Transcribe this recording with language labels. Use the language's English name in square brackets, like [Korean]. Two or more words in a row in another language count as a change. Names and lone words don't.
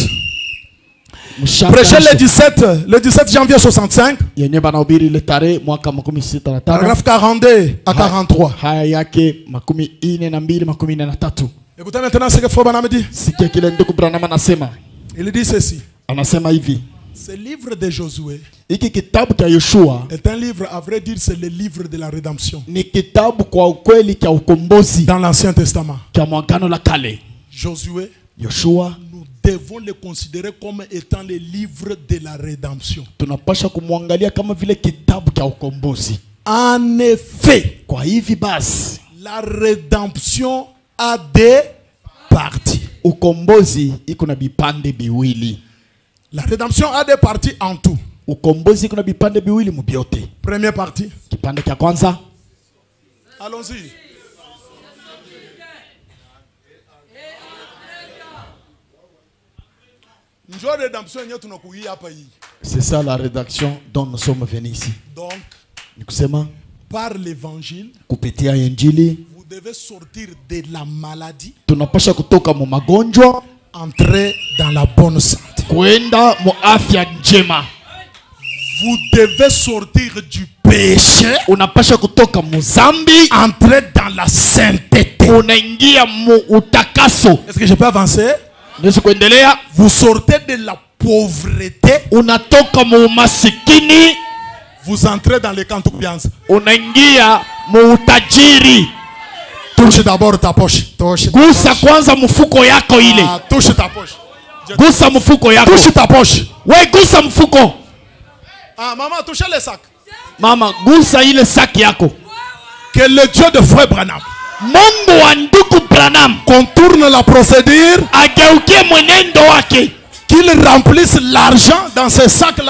[Swahili] Mshaka. [French] Prêché le 17 janvier 65, [Swahili] Yenye banahubiri ile tarehe mwaka 65. [French] paragraphe 42 à 43. [Swahili] Haya yake 42 43. [French] Écoutez maintenant ce que Frère Branham dit. [Swahili] Sikia kile ndugu Branham anasema. [French] Il dit ceci. [Swahili] Anasema hivi. [French] Ce livre de Josué [Swahili] Hiki kitabu cha Yoshua [French] est un livre, à vrai dire, c'est le livre de la rédemption [Swahili] ni kitabu kwa ukweli cha ukombozi [French] dans l'Ancien Testament. [Swahili] cha mwagano la kale. [French] Josué, [Swahili] Yoshua [French] nous devons le considérer comme étant le livre de la rédemption. [Swahili] tunapasha kumwangalia kama vile kitabu cha ukombozi. [French] En effet, [Swahili] Kwa hivi basi [French] la rédemption a des parties. [Swahili] ukombozi iko na vipande viwili. [French] La rédemption a des parties en tout. [Swahili] Ukombozi iko na vipande viwili mubyote. [French] Première partie. [Swahili] Kipande cha kwanza, [French] Allons-y. [Swahili] Njoo rédemption yenyewe tunakuia hapa hii. [French] c'est ça la rédaction dont nous sommes venus ici. Donc, [Swahili] Ni kusema [French] par l'évangile, [Swahili] kupitia injili [French] vous devez sortir de la maladie, [Swahili] tunapasha kutoka mu magonjwa [French] entrer dans la bonne santé. [Swahili] kwenda mu afya njema. [French] Vous devez sortir du péché, [Swahili] Unapasha kutoka mu zambi, [French] entrer dans la sainteté. [Swahili] unaingia mu utakaso. [French] Est-ce que je peux avancer? [Swahili] Naweza kuendelea. [French] Vous sortez de la pauvreté, [Swahili] Unatoka mu umasikini, [French] vous entrez dans les kantukubianza. [Swahili] unaingia mu utajiri. [French] Touche d'abord ta poche. Touche ta [Swahili] Gusa [French] poche. [Swahili] kwanza mfuko yako ile. [French] Ah, touche ta poche. [Swahili] Gusa mfuko yako. [French] Touche ta poche. [Swahili] We gusa mfuko. [French] Ah, maman, touchez les sacs. [Swahili] Mama, gusa ile saki yako. [French] Que le Dieu de Frère Branham [Swahili] Mungu wa ndugu Branham [French] contourne la procédure, [Swahili] ageukie mwenendo wake, [French] qu'il remplisse l'argent dans ces sacs-là,